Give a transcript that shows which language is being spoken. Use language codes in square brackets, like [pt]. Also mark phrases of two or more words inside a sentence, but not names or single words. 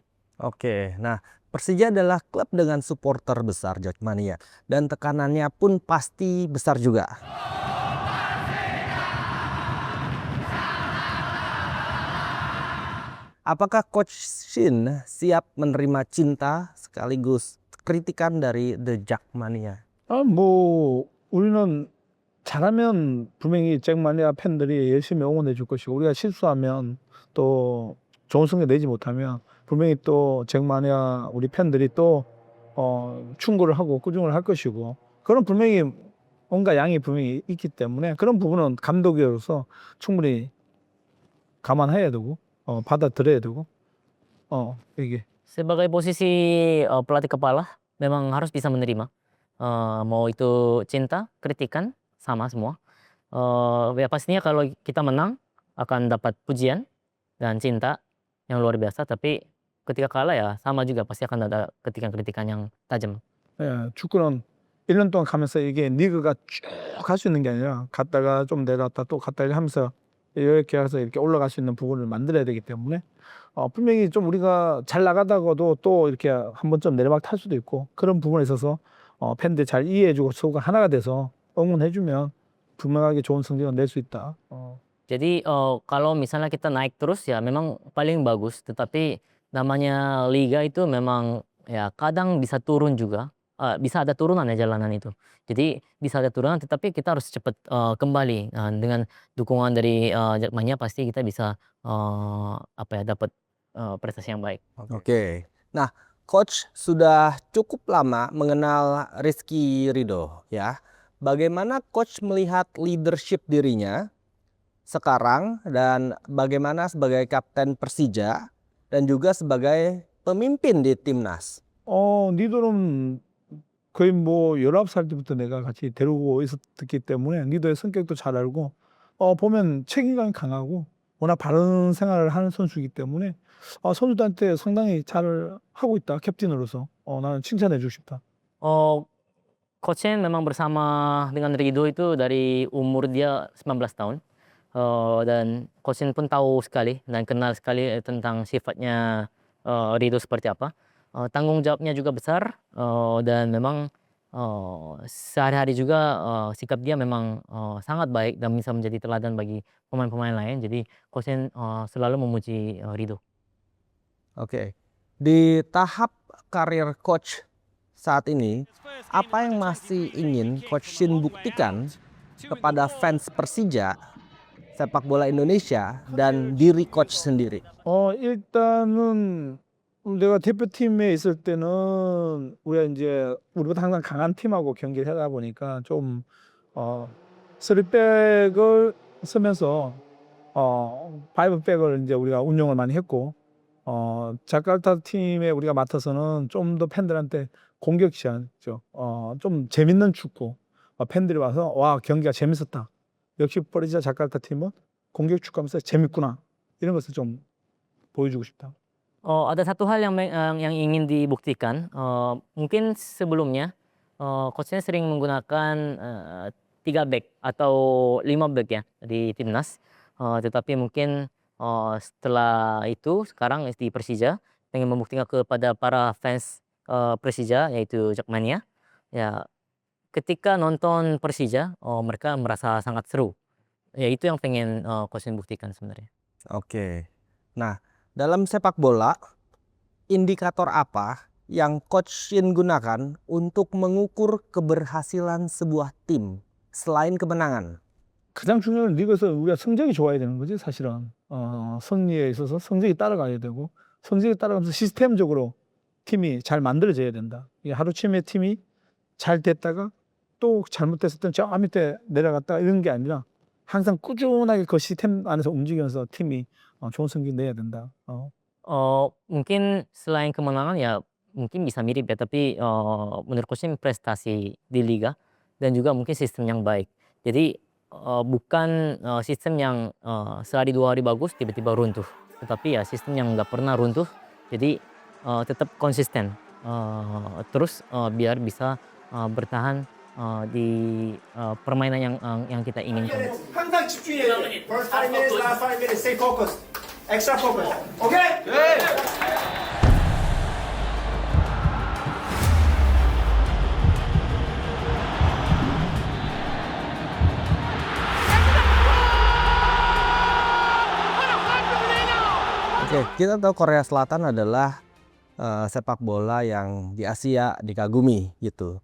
[id] Oke, nah Persija adalah klub dengan supporter besar Jackmania dan tekanannya pun pasti besar juga. Apakah Coach Shin siap menerima cinta sekaligus kritikan dari The Jackmania? [ko] 우리는 잘하면 분명히 잭마니아 팬들이 열심히 응원해 줄 것이고 우리가 실수하면 또 좋은 성적 내지 못하면 분명히 또 잭마니아 우리 팬들이 또 충고를 하고 꾸중을 할 것이고 그런 분명히 온갖 양이 분명히 있기 때문에 그런 부분은 감독으로서 충분히 감안해야 되고 받아들여야 되고 이게 [id] Sebagai posisi pelatih kepala memang harus bisa menerima. Mau itu cinta, kritikan sama semua. Ya pastinya kalau kita menang akan dapat pujian dan cinta yang luar biasa. Tapi ketika kalah ya sama juga pasti akan ada kritikan-kritikan yang tajam. [ko] 예, 축구는 1년 동안 가면서 이게 리그가 쭉 갈 수 있는 게 아니라 갔다가 좀 내려왔다 또 갔다 하면서 이렇게 해서 이렇게 올라갈 수 있는 부분을 만들어야 되기 때문에 분명히 좀 우리가 잘 나가다가도 또 이렇게 한 번쯤 내리막 탈 수도 있고 그런 부분에 있어서 팬들 잘 이해해주고 서로가 하나가 돼서 응원해주면 분명하게 좋은 성적을 낼 수 있다. [id] Jadi kalau misalnya kita naik terus ya memang paling bagus. Tetapi namanya liga itu memang ya kadang bisa turun juga. bisa ada turunan ya jalanan itu. Jadi bisa ada turunan tetapi kita harus cepat, kembali, dengan dukungan dari, Jakmania pasti kita bisa, apa ya, dapat, prestasi yang baik. Oke. Nah, coach sudah cukup lama mengenal Rizky Ridho ya. Bagaimana coach melihat leadership dirinya sekarang dan bagaimana sebagai kapten Persija dan juga sebagai pemimpin di timnas? [ko] 니도는 거의 뭐 19살 때부터 내가 같이 데리고 있었기 때문에 니도의 성격도 잘 알고 보면 책임감이 강하고 워낙 바른 생활을 하는 선수이기 때문에 선수들한테 상당히 잘 하고 있다. 캡틴으로서. 나는 칭찬해 주고 싶다. [id] Coach Shin memang bersama dengan Ridho itu dari umur dia 19 tahun. Dan Coach Shin pun tahu sekali dan kenal sekali tentang sifatnya, Ridho seperti apa. Tanggung jawabnya juga besar, dan memang, sehari-hari juga, sikap dia memang, sangat baik dan bisa menjadi teladan bagi pemain-pemain lain. Jadi Coach Shin, selalu memuji, Ridho. Oke. Di tahap karir coach saat ini, apa yang masih ingin Coach Shin buktikan kepada fans Persija, sepak bola Indonesia, dan diri coach sendiri? [ko] 일단은 내가 대표팀에 있을 때는 우리보다 항상 강한 팀하고 경기를 하다 보니까 좀 3백을 쓰면서 5백을 이제 우리가 운영을 많이 했고 자카르타 팀에 우리가 맡아서는 좀 더 팬들한테 공격시하죠. 좀 재밌는 축구. 팬들이 와서 와 경기가 재밌었다. 역시 버리자 자카르타 팀은 공격 축구하면서 재밌구나. 이런 것을 좀 보여주고 싶다. [id] Ada satu hal yang ingin dibuktikan, mungkin sebelumnya, Coach Shin sering menggunakan, 3 back atau 5 back ya di timnas. Tetapi mungkin, setelah itu sekarang di Persija pengen membuktikan kepada para fans, Persija yaitu Jakmania, ya ketika nonton Persija, mereka merasa sangat seru. Ya itu yang pengen, Coach Shin buktikan sebenarnya. Oke. Nah, dalam sepak bola, indikator apa yang Coach Shin gunakan untuk mengukur keberhasilan sebuah tim selain kemenangan? 가장 중요한 리그에서 우리가 성적이 좋아야 되는 거지 사실은. 승리에 있어서 성적이 따라가야 되고 성적이 따라가면서 시스템적으로 팀이 잘 만들어져야 된다. 이게 하루아침에 팀이 잘 됐다가 또 잘못됐을 때는 저 밑에 내려갔다가 이런 게 아니라 항상 꾸준하게 그 시스템 안에서 움직이면서 팀이 좋은 성적 내야 된다. Mungkin selain kemenangan ya mungkin bisa mirip ya, tapi, menurut Coach Shin prestasi di liga dan juga mungkin sistem yang baik. Jadi, bukan, sistem yang, sehari 2 hari bagus tiba-tiba runtuh, tetapi ya sistem yang nggak pernah runtuh. Jadi, tetap konsisten, terus, biar bisa, bertahan, di, permainan yang kita inginkan. [ko] 항상 집중해야 돼. [en] First 5 minutes, last 5 minutes, stay focused. Extra focus. Okay? [id] Oke, kita tahu Korea Selatan adalah sepak bola yang di Asia dikagumi gitu.